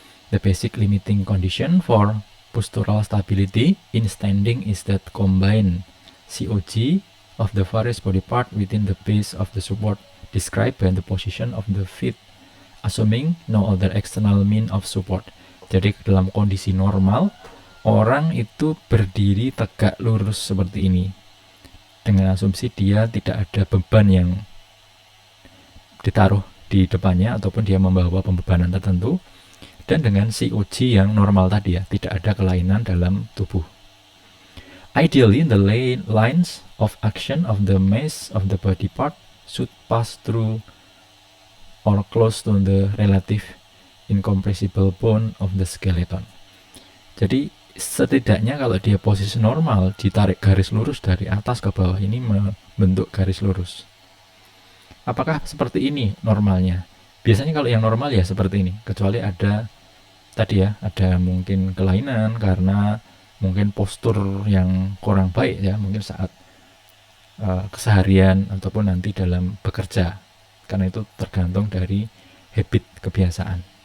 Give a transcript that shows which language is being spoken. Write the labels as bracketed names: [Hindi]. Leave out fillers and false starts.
[English] The basic limiting condition for postural stability in standing is that combined COG of the various body part within the base of the support described by the position of the feet, assuming no other external mean of support. [Indonesian] Jadi dalam kondisi normal, orang itu berdiri tegak lurus seperti ini dengan asumsi dia tidak ada beban yang ditaruh di depannya ataupun dia membawa pembebanan tertentu, dan dengan COG yang normal tadi ya, tidak ada kelainan dalam tubuh. [English] Ideally, the lines of action of the mass of the body part should pass through or close to the relative incompressible bone of the skeleton. [Indonesian] Jadi setidaknya kalau dia posisi normal, ditarik garis lurus dari atas ke bawah ini membentuk garis lurus. Apakah seperti ini normalnya? Biasanya kalau yang normal ya seperti ini, kecuali ada tadi ya, ada mungkin kelainan karena mungkin postur yang kurang baik ya, mungkin saat keseharian ataupun nanti dalam bekerja, karena itu tergantung dari habit, kebiasaan.